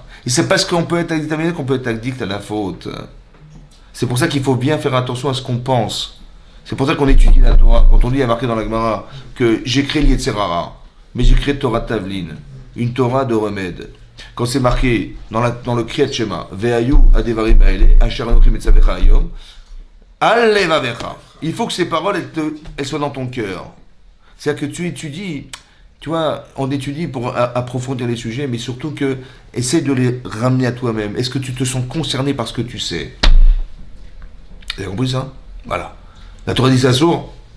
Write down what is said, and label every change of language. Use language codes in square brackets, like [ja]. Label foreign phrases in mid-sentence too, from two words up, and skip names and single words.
[fr] Et c'est parce qu'on peut être addict à la mitzvah qu'on peut être addict à la faute. C'est pour ça qu'il faut bien faire attention à ce qu'on pense. C'est pour ça qu'on étudie la Torah. Quand on lit, il y a marqué dans la Gemara que j'ai créé l'Yetzerara, mais j'ai créé [he] תורה תבלין, [fr] une Torah de remède. Quand c'est marqué dans le Kriyat Shema, [he] והיו הדברים האלה אשר אנכי מצווך היום על לבבך. [fr] Il faut que ces paroles, elles soient dans ton cœur. C'est-à-dire que tu étudies, tu vois, on étudie pour approfondir les sujets, mais surtout que essaie de les ramener à toi-même. Est-ce que tu te sens concerné par ce que tu sais? Vous avez compris ça? Voilà. La Torah dit ça sourd.